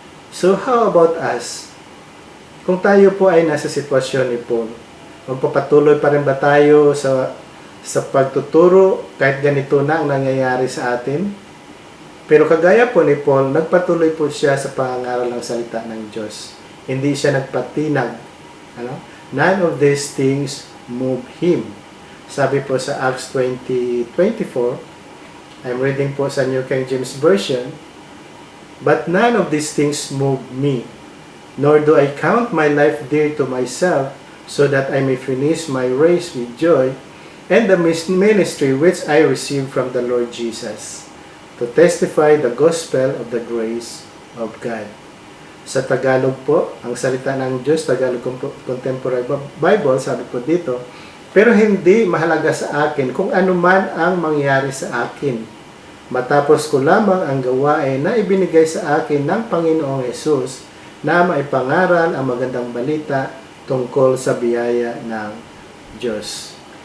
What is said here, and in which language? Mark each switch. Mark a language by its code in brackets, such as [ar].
[en] So how about us? [tl] Kung tayo po ay nasa sitwasyon ni Paul, magpapatuloy pa rin ba tayo sa pagtuturo kahit ganito na ang nangyayari sa atin? Pero kagaya po ni Paul, nagpatuloy po siya sa pangangaral ng salita ng Diyos. Hindi siya nagpatinag. [en] None of these things move him. [tl] Sabi po sa [en] Acts 20:24, I'm reading po sa New King James Version, but none of these things move me, nor do I count my life dear to myself, so that I may finish my race with joy, and the ministry which I received from the Lord Jesus, to testify the gospel of the grace of God. [tl] Sa Tagalog po, ang salita ng Diyos, Tagalog Contemporary Bible, sabi po dito, pero hindi mahalaga sa akin kung ano man ang mangyari sa akin. Matapos ko lamang ang gawain na ibinigay sa akin ng Panginoong Hesus na maipangaral ang magandang balita tungkol sa biyaya ng Diyos.